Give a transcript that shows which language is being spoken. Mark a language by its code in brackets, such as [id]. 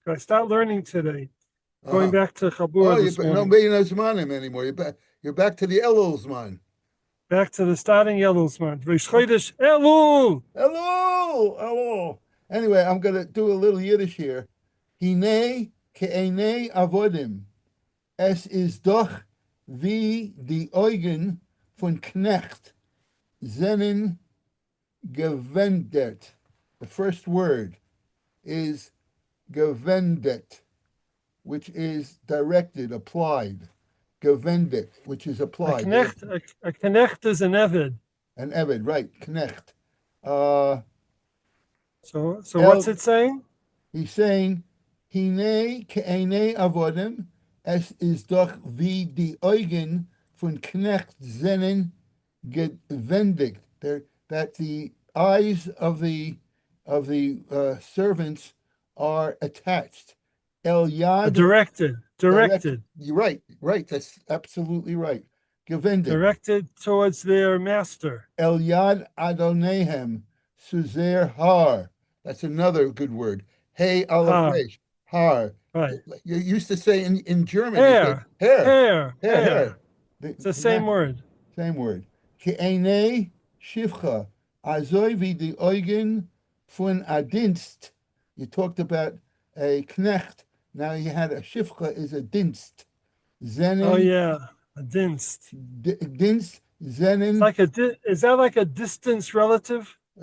[en] I start learning today. Going back to Chabur this morning. Nobody knows Zmanim anymore. You're back to the Elul Zman. Back to the starting Elul Zman. Rish Chodesh Elul. Elul. Anyway, I'm going to do a little Yiddish here. [he] Hine ke'enei avodim. [yi] Es is doch wie die Augen von Knecht. Zennen gewendet. [en] The first word is gewendet, which is directed, applied. Gewendet, which is applied. A knecht is an eved. An eved, right? Knecht. So what's it saying? He's saying, [he] Hine ke'enei avodim, [yi] es is doch wie die Augen von Knecht zennen gewendet. [en] That the eyes of the servants are attached. [he] El yad. [en] Directed. You're right. That's absolutely right. Gewendet. Directed towards their master. [he] El yad adonehem suzer har. [en] That's another good word. [he] Hey aleph resh. Har. [en] Right. You used to say in German. Hair. Hair. It's the same word. Same word. [he] Ke'enei shivcha. [yi] Azoi wie die Augen von a Dienst. [en] You talked about a knecht. Now you had a shivcha is a Dienst. [yi] Zennen. [en] Oh yeah, a Dienst. [yi] Dienst. Zennen. [en] Is that like a distance relative?